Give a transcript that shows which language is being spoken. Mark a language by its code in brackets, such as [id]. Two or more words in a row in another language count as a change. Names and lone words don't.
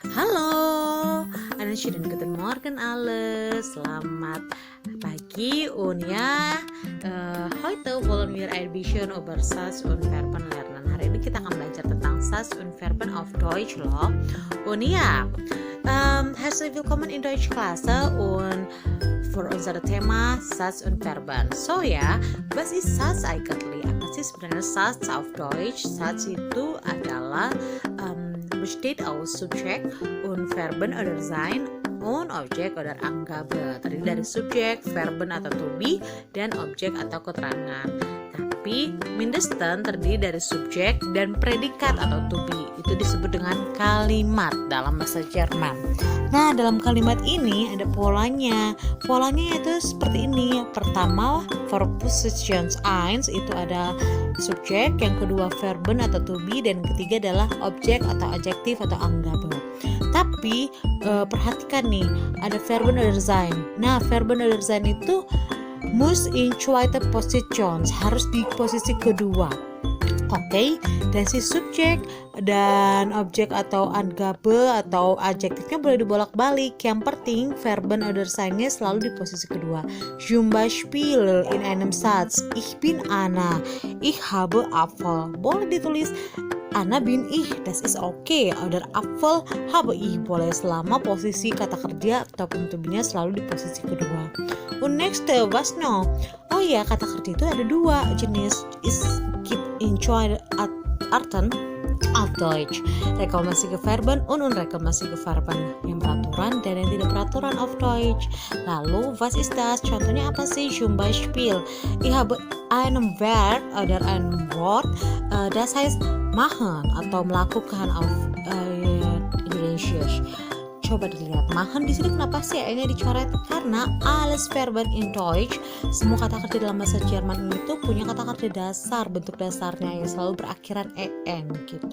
[de] Hallo, einen schönen guten Morgen alle. [id] Selamat pagi [de] und ja, heute wollen wir ein bisschen über Satz und Verben lernen. [id] Hari ini kita akan belajar tentang [de] Satz und Verben auf Deutsch [id] loh. [de] Und ja, herzlich willkommen in Deutschklasse und für unser Thema Satz und Verben. So ja, was ist Satz eigentlich? [id] Apa sih sebenarnya [de] Satz auf Deutsch? Satz [id] itu adalah [de] besteht aus Subjekt und Verben oder sein und Objek oder Angabe. [id] Terdiri dari subjek, verben atau [en] to be, [id] dan objek atau keterangan. Tapi mindestens terdiri dari subjek dan predikat atau [en] to be. [id] Itu disebut dengan kalimat dalam bahasa Jerman. Nah, dalam kalimat ini ada polanya. Polanya itu seperti ini. Pertama, Verpositions 1 itu ada subjek, yang kedua verben atau [en] to be, [id] dan ketiga adalah objek atau adjektif atau Angabe. Tapi perhatikan nih, ada [de] verben oder sein. Nah, verben oder sein itu muss in zweite Position, [id] harus di posisi kedua. Oke, dan si subjek dan objek atau Angabe atau adjektifnya boleh dibolak-balik. Yang penting [de] verben oder sein- [id] nya selalu di posisi kedua. [de] Zum Beispiel in einem Satz, ich bin Anna, ich habe Apfel. [id] Boleh ditulis [de] Anna bin ich, das ist okay. Oder Apfel habe ich, [id] boleh selama posisi kata kerja ataupun [en] to be- [id] nya selalu di posisi kedua. [de] Und next, was noch? [id] Oh ya, kata kerja itu ada dua jenis. [de] Is gibt in zwei Arten auf Deutsch. Regelmäßige Verben und unregelmäßige Verben. [id] Yang beraturan dan yang tidak beraturan [de] auf Deutsch. [id] Lalu, [de] was ist das? [id] Contohnya apa sih? [de] Zum Beispiel, ich habe einen Verb oder ein Wort, das heißt machen [id] atau melakukan [de] auf English. [id] Coba dilihat, machen di sini kenapa sih E-nya dicoret? [de] Karena alles Verben in Deutsch, [id] semua kata kerja dalam bahasa Jerman itu punya kata kerja dasar, bentuk dasarnya yang selalu berakhiran en gitu.